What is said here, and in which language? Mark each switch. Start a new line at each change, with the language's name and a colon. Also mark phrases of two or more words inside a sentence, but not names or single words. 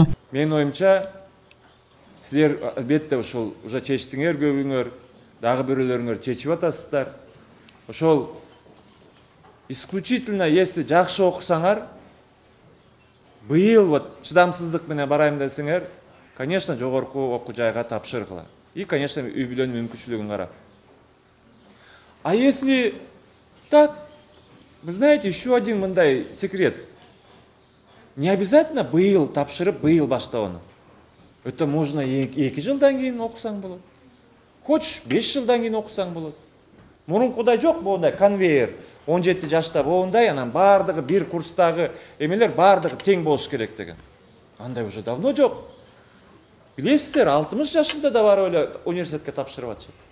Kyrgyz: Менин оюмча, силер албетте ошол уже чечтиңер көбүңөр, дагы бирөөлөрүңөр чечип атасыздар. Ошол
Russian: исключительно если
Kyrgyz: жакшы окусаңар, быйыл вот чыдамсыздык менен барайм десеңер, конечно, жогорку окуу жайга тапшыргыла.
Russian: И, конечно,
Kyrgyz: үй бүлөнүн мүмкүнчүлүгүн карап.
Russian: А если так, вы знаете, еще один
Kyrgyz: мындай
Russian: секрет. Не обязательно
Kyrgyz: быйыл тапшырып, быйыл баштабаны.
Russian: Это можно
Kyrgyz: 2 жылдан кийин окусаң болот. Хочешь 5 жылдан кийин окусаң болот. Мурункудай жок мондай конвейер. 17 жашта болгондай, анан бардыгы бир курстагы эмелер бардыгы тең болуш керек деген. Андай
Russian: уже давно
Kyrgyz: жок. Билесиздер, 60 жашында да барып эле университетке тапшырып атышат.